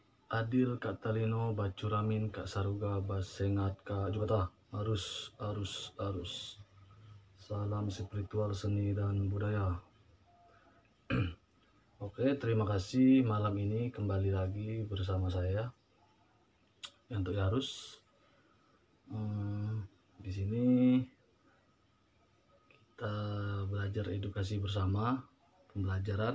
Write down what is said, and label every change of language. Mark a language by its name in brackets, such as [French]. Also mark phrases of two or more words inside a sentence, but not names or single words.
[Kendayan] Adil Kak Talino Bacuramin Kak Saruga Basengat Kak Jubata arus [Indonesian] salam spiritual seni dan budaya. Oke, terima kasih malam ini kembali lagi bersama saya untuk Yarus. Di sini kita belajar edukasi bersama, pembelajaran.